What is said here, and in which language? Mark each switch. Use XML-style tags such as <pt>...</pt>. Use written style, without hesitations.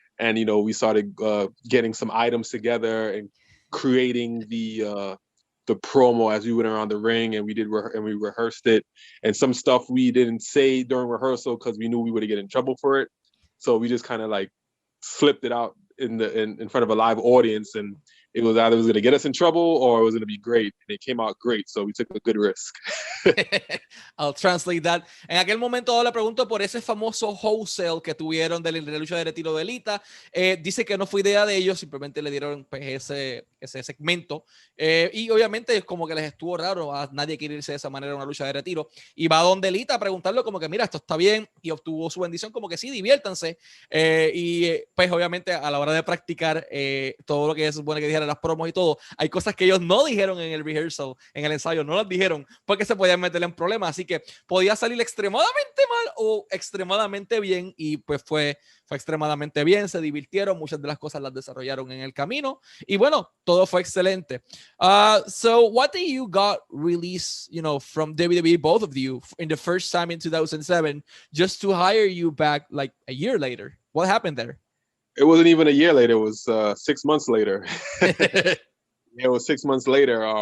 <en>And we started getting some items together and creating the promo as we went around the ring, and we rehearsed it, and some stuff we didn't say during rehearsal because we knew we would get in trouble for it. So we just kind of like flipped it out in front of a live audience, and it was either going to get us in trouble or it was going to be great. And it came out great, so we took a good risk. I'll translate that.</en> <es>En aquel momento le pregunto por ese famoso wholesale que tuvieron de la lucha de retiro de Lita. Dice que no fue idea de ellos, simplemente le dieron pues, ese segmento. Y obviamente es como que les estuvo raro, a nadie quiere irse de esa manera a una lucha de retiro. Y va donde Lita a preguntarle como que mira, esto está bien, y obtuvo su bendición como que sí, diviértanse. Pues obviamente a la hora de practicar todo lo que se supone que dijeran las promos y todo, hay cosas que ellos no dijeron en el rehearsal, en el ensayo, no las dijeron porque se podían meter en problemas, así que podía salir extremadamente mal o extremadamente bien, y pues fue extremadamente bien, se divirtieron, muchas de las cosas las desarrollaron en el camino, y bueno, todo fue excelente.</es> <en>So what did you got released, from WWE, both of you, in the first time in 2007, just to hire you back like a year later? What happened there? It wasn't even a year later. It was 6 months later. It was 6 months later.</en>